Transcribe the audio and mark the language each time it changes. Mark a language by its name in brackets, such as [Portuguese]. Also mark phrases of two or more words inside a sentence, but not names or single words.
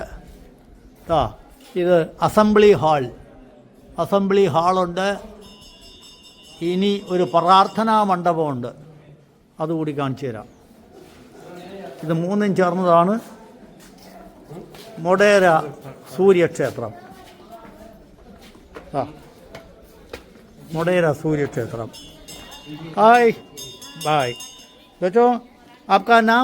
[Malayalam] ഇത് അസംബ്ലി ഹാളുണ്ട്. ഇനി ഒരു പ്രാർത്ഥനാ മണ്ഡപമുണ്ട്, അതുകൂടി കാണിച്ചു തരാം. ഇത് മൂന്നും ചേർന്നതാണ് മൊടേര സൂര്യക്ഷേത്രം. [Hindi] मोडेरा सूर्य क्षेत्र. [English] hi bye [Hindi] बच्चों, आपका नाम?